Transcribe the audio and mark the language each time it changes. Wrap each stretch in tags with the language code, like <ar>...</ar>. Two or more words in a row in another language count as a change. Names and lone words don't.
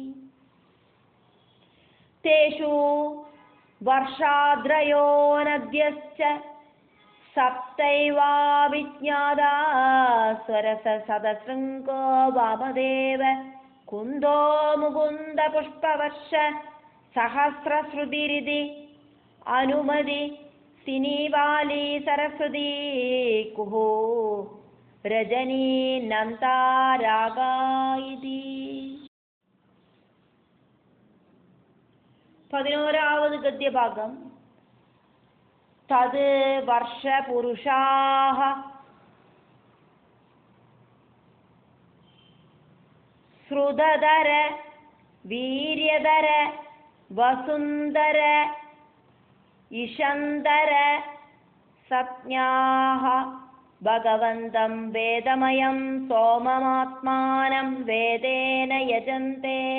<sa>തേഷു വർഷാദ്രയോ നദ്യശ്ച സപ്തൈവാഭിജ്ഞാതാ സ്വരസ ശതശൃംഗോ വാമദേവ കുന്തോ മുകുന്ദ പുഷ്പവർഷ സഹസ്രശ്രുതിരിതി അനുമതി सिनीवाली सरस्वती कुहू रजनी नन्तारागा इति</sa> <ml>11ാவது ഗദ്യഭാഗം</ml> <sa>തത് വർഷപുരുഷാഃ ശ്രുതധര വീര്യധര വസുന്ധര ഇഷന്ധര സജ്ഞാഃ ഭഗവന്തം വേദമയം സോമമാത്മാനം വേദേന യജന്തെ</sa>